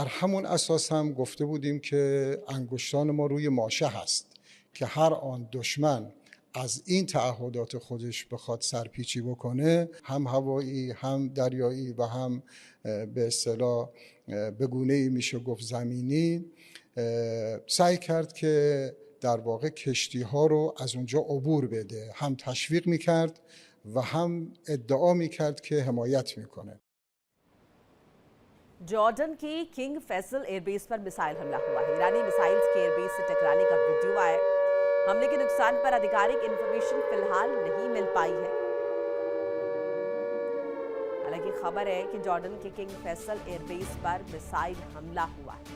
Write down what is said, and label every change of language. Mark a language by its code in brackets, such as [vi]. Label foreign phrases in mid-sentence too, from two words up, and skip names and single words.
[fa] همون اساس هم گفته بودیم که انگشتان ما روی ماشه هست که هر آن دشمن از این تعهدات خودش بخواد سرپیچی بکنه، هم هوایی هم دریایی و هم به اصطلاح به گونه‌ای میشه گفت زمینی، سعی کرد که در واقع کشتی ها رو از اونجا عبور بده، هم تشویق میکرد و هم ادعا میکرد که حمایت میکنه. [hi] जॉर्डन की किंग फैसल एयरबेस पर मिसाइल हमला हुआ है। ईरानी मिसाइल्स के एयरबेस से टकराने का वीडियो आया है। हमले के नुकसान पर आधिकारिक इंफॉर्मेशन फिलहाल नहीं मिल पाई है। हालांकि खबर है कि जॉर्डन के किंग फैसल एयरबेस पर मिसाइल हमला हुआ है।